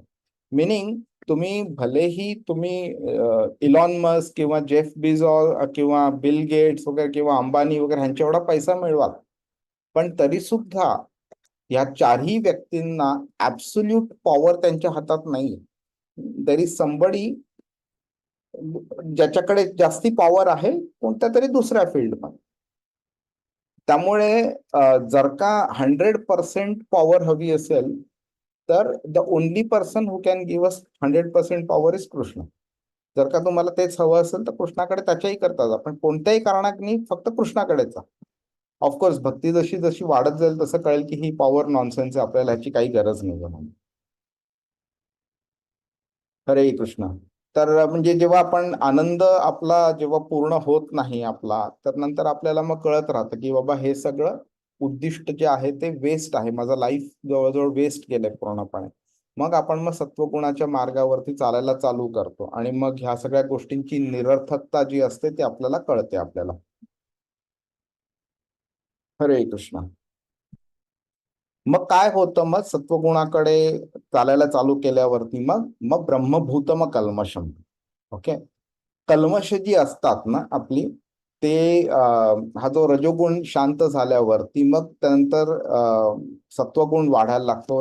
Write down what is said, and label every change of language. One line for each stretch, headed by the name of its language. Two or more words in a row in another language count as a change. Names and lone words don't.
Marathi: मिनिंग तुम्ही भलेही तुम्ही इलॉन मस्क किंवा जेफ बिझॉस किंवा बिल गेट्स वगैरे किंवा अंबानी वगैरे ह्यांच्या एवढा पैसा मिळवाल, पण तरी सुद्धा या चारही व्यक्तींना
English: absolute power
Marathi: त्यांच्या हातात नाही.
English: there is somebody
Marathi: ज्याच्याकडे जास्ती पॉवर आहे कोणत्या तरी दुसऱ्या फील्डमध्ये. त्यामुळे जर का 100% पॉवर हवी असेल तर
English: the only person who can give us 100% power is Krishna.
Marathi: जर का तुम्हाला तेच हवं असेल तर कृष्णाकडे त्याच्याही करता जा, पण कोणत्याही कारणाने फक्त कृष्णाकडेच जा. ऑफकोर्स भक्ती जशी जशी वाढत जाईल तसं कळेल की ही
English: power nonsense
Marathi: आहे, आपल्याला ह्याची काही गरज नाही म्हणून. हरे कृष्ण. तर म्हणजे जेव्हा आपण आनंद आपला जेव्हा पूर्ण होत नाही आपला, तर नंतर आपल्याला मग कळत राहतं की बाबा हे सगळं उद्दिष्ट जे आहे ते वेस्ट आहे, माझं लाईफ जवळजवळ वेस्ट गेलंय पूर्णपणे. मग आपण मग सत्वगुणाच्या मार्गावरती चालायला चालू करतो आणि मग ह्या सगळ्या गोष्टींची निरर्थकता जी असते ती आपल्याला कळते आपल्याला. हरे कृष्ण. मग काय होतं, मग सत्वगुणाकडे चालायला चालू केल्यावरती मग मग
Sanskrit: ब्रह्मभूतम कल्मषम.
Marathi: ओके. कल्मश जी असतात ना आपली, ते हा जो रजोगुण शांत झाल्यावरती मग त्यानंतर सत्वगुण वाढायला लागतो.